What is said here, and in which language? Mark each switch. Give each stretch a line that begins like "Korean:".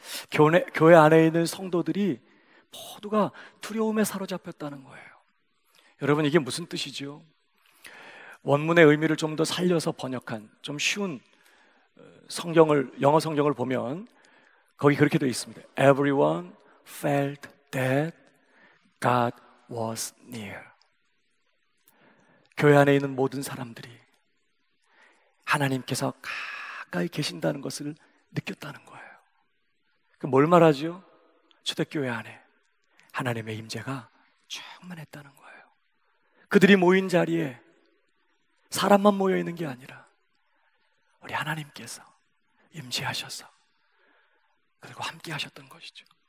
Korean: 교회 안에 있는 성도들이 모두가 두려움에 사로잡혔다는 거예요. 여러분, 이게 무슨 뜻이죠? 원문의 의미를 좀 더 살려서 번역한 좀 쉬운 영어 성경을 보면 거기 그렇게 되어 있습니다.
English: Everyone felt that God was near.
Korean: 교회 안에 있는 모든 사람들이 하나님께서 가까이 계신다는 것을 느꼈다는 거예요. 그럼 뭘 말하죠? 초대교회 안에 하나님의 임재가 충만했다는 거예요. 그들이 모인 자리에 사람만 모여 있는 게 아니라 우리 하나님께서 임재하셔서 그리고 함께 하셨던 것이죠.